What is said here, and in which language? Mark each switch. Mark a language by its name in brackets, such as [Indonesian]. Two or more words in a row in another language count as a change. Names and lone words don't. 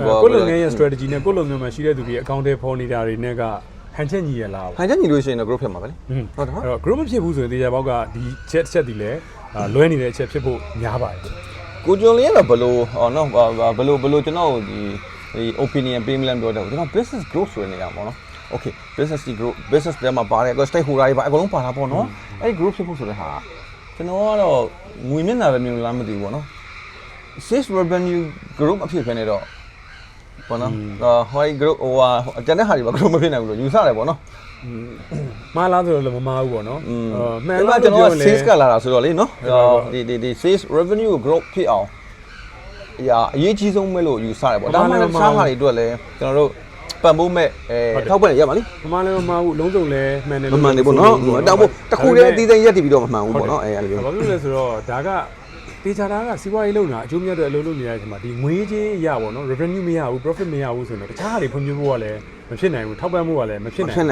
[Burmese] ကိုလုပ်ငန်းရဲ့ strategy နဲ့ကိုလုပ်ငန်းမှာရှိတဲ့သူတွေအကောင့်တွေဖော်နေတာတွေနဲ့ကဟန်ချက်ညီရလား ဟန်ချက်ညီလို့ရှိရင်တော့ group ဖြစ်မှာပဲလေ ဟုတ်တယ်အဲ့တော့ group မဖြစ်ဘူးဆိုရင်တရားပေါက်ကဒီချက်ဒီလဲလွဲနေတဲ့အချက်ဖြစ်ဖို့များပါတယ် ကိုကျော်လင်းကတော့ဘယ်လိုနော်ဘယ်လိုကျွန်တော်ဒီ opinion ပေးမလဲပြောတယ်ကျွန်တော် [English] business growth [Burmese] ဆိုတဲ့နေရာပေါ့နော် [English] okay business growth business [Burmese] တွေမှာပါတယ်ကို stakeholder တွေပါအကုန်လုံးပါတာပေါ့နော်အဲ့ဒီ group ဖြစ်ဖို့ဆိုတဲ့ဟာကျွန်တော်ကတော့ငွေမျက်နှာပဲမြင်လားမသိဘူးပေါ့နော် [English] sales revenue group [Burmese] အဖြစ်ဖြစ်နေတော့ပေါ့နော်ဟို group တန်တဲ့ဟာတွေပါ group မဖြစ်နိုင်ဘူးလို့ယူဆတယ်ပေါ့နော် မှားလားဆိုတော့လည်းမမှားဘူးပေါ့နော် မှန်လားကျွန်တော် sales ကလာတာဆိုတော့လေနော်ဒီ [English] sales revenue growth [Burmese] ဖြစ်အောင်အရေးကြီးဆုံးပဲလို့ယူဆတယ်ပေါ့ဒါမှလည်းစားဟာတွေအတွက်လည်းကျွန်တော်တို့ပံ့ပိုးမဲ့ထောက်ပံ့ရပါလိ မမှားလည်းမမှားဘူးလုံးစုံလည်းမှန်တယ်လို့ မှန်တယ်ပေါ့နော်တောက်ဖို့တခုတည်းအသီးသီးရက်တည်ပြီးတော့မမှန်ဘူးပေါ့နော်အဲ့လို ဘာဖြစ်လဲဆိုတော့ဒါကတေချာတာကစီးပွားရေးလုပ်နေတာအကျိုးမြတ်တဲ့အလုပ်လုပ်နေတဲ့အချိန်မှာဒီငွေချင်းရပါတော့ revenue မရဘူး profit မရဘူးဆိုတော့တခြားဟာတွေဖွံ့ဖြိုးဖို့ကလည်းမဖြစ်နိုင်ဘူးထောက်ပံ့မှုကလည်းမဖြစ်နိုင်ဘူး